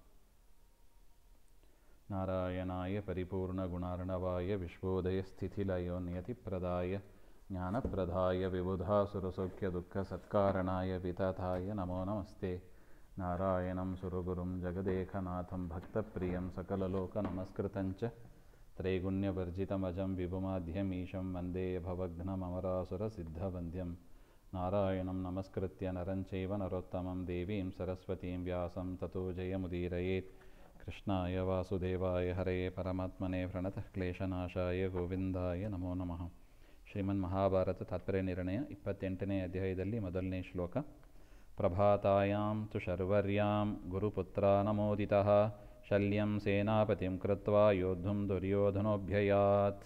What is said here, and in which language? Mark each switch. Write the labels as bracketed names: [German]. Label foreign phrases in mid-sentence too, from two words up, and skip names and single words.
[Sanskrit] ನಾರಾಯಣಾಯ ಪರಿಪೂರ್ಣಗುಣಾರ್ಣವಾಯ ವಿಶ್ವೋದಯಸ್ಥಿತಿಲಯೋನ್ಯತಿಪ್ರದಾಯ ಜ್ಞಾನಪ್ರದಾಯ ವಿಬುಧಾಸುರಸೌಖ್ಯದುಃಖಸತ್ಕಾರಣಾಯ ವಿತತಾಯ ನಮೋ ನಮಸ್ತೆ. ನಾರಾಯಣಂ ಸುರಗುರುಂ ಜಗದೇಕನಾಥಂ ಭಕ್ತಪ್ರಿಯಂ ಸಕಲಲೋಕನಮಸ್ಕೃತಂಚ ತ್ರೈಗುಣ್ಯವರ್ಜಿತಮಜಂ ವಿಭುಮಾಧ್ಯಮೀಶಂ ವಂದೇ ಭವಘ್ನಮಮರಾಸುರಸಿದ್ಧವಂದ್ಯಂ. ನಾರಾಯಣಂ ನಮಸ್ಕೃತ್ಯ ನರಂ ಚೈವ ನರೋತ್ತಮಂ ದೇವೀಂ ಸರಸ್ವತೀಂ ವ್ಯಾಸಂ ತತೋ ಜಯಮುದೀರಯೇತ್. ಕೃಷ್ಣಾಯ ವಾಸುದೇವಾಯ ಹರಯೇ ಪರಮಾತ್ಮನೇ ಪ್ರಣತಃ ಕ್ಲೇಶನಾಶಾಯ ಗೋವಿಂದಾಯ ನಮೋ ನಮಃ. [Kannada] ಶ್ರೀಮನ್ ಮಹಾಭಾರತ ತಾತ್ಪರ್ಯ ನಿರ್ಣಯ 28ನೇ ಅಧ್ಯಾಯದಲ್ಲಿ ಮೊದಲನೇ ಶ್ಲೋಕ. [Sanskrit] ಪ್ರಭಾತಾಯಾಂ ತು ಶರ್ವರ್ಯಾಂ ಗುರುಪುತ್ರ ನಮೋದಿತಃ ಶಲ್ಯಂ ಸೇನಾಪತಿಂ ಕೃತ್ವಾ ಯೋದ್ಧುಂ ದುರ್ಯೋಧನೋಭ್ಯಯಾತ್.